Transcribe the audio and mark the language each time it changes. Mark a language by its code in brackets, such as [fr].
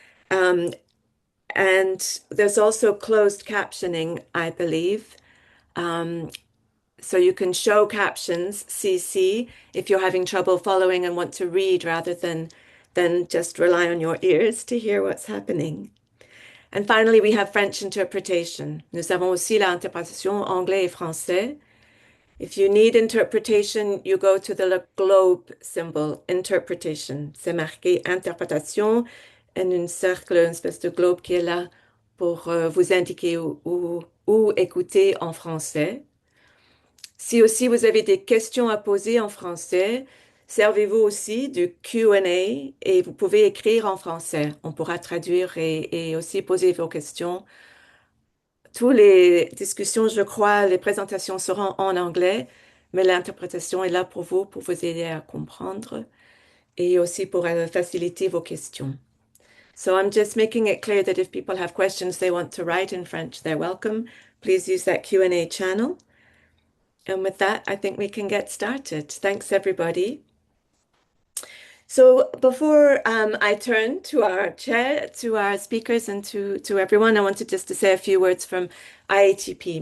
[en] Um, and there's also closed captioning, I believe. Um, so you can show captions, CC, if you're having trouble following and want to read rather than just rely on your ears to hear what's happening. And finally, we have French interpretation. [fr] Nous avons aussi l'interprétation anglais et français. [en] If you need interpretation, you go to the globe symbol, interpretation. [fr] C'est marqué interprétation en un cercle, une espèce de globe qui est là pour vous indiquer où écouter en français. Si aussi vous avez des questions à poser en français, servez-vous aussi du Q&A et vous pouvez écrire en français. On pourra traduire et aussi poser vos questions. Toutes les discussions, je crois, les présentations seront en anglais, mais l'interprétation est là pour vous aider à comprendre et aussi pour faciliter vos questions. [en] So I'm just making it clear that if people have questions they want to write in French, they're welcome. Please use that Q&A channel. And with that, I think we can get started. Thanks, everybody. So before I turn to our chair, to our speakers, and to everyone, I wanted just to say a few words from IATP.